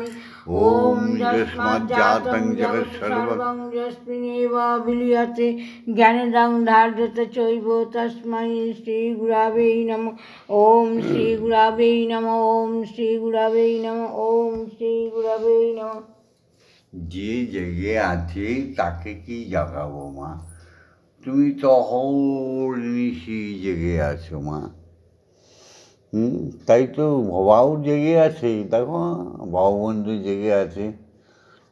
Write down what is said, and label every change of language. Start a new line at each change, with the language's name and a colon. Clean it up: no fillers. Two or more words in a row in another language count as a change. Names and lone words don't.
Sanskrit: ওম যস্মাজ্জাতং জগৎসর্বং যস্মিন্নেব বিলীয়তে জ্ঞানদং ধার্যতে চৈব তস্मै শ্রীগুরবে নমঃ। ওম শ্রীগুরবে নমঃ। ওম শ্রীগুরবে নমঃ। ওম শ্রীগুরবে নমঃ।
Bangla: যে জেগে আছে তাকে কি জাগাবো মা? তুমি তো অহর্নিশি জেগে আছো মা। তাই তো বাবাও জেগে আছে, দেখো ভগবন্ধু জেগে আছে।